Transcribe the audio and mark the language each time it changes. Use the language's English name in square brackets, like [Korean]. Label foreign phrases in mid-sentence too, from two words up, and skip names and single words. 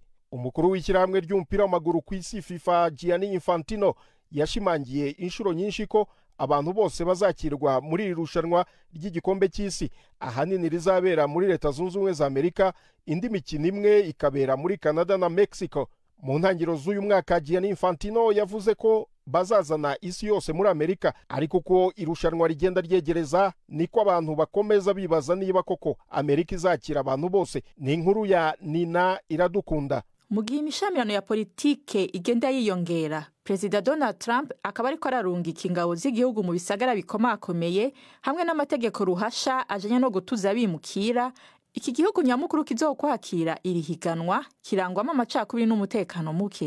[Kinyarwanda] Umukuru w'ishyirahamwe ry'umupira w'amaguru ku isi FIFA Gianni Infantino yashimangiye inshuro nyinshi ko abantu bose bazakirwa muri iri rushanwa ry'igikombe cy'isi, ahanini rizabera muri Leta Zunze Ubumwe za Amerika, indi mikino imwe ikabera muri Canada na Mexico. Mu ntangiriro z'uyu mwaka Gianni Infantino yavuze ko bazazana isi yose muri Amerika, ariko ko irushanwa rigenda ryegereza niko abantu bakomeza bibaza niba koko Amerika izakira abantu bose. Ni inkuru ya Nina Iradukunda. [Rundi] Mu gihe imishamirano ya politike igenda yiyongera, Perezida Donald Trump akaba ariko ararungika ingabo z'igihugu mu bisagara bikomakomeye hamwe n'amategeko ruhasha ajanye no gutuza abimukira, iki gihugu nyamukuru kizokwakira iri higanwa kirangwamo amacakubiri n'umutekano muke.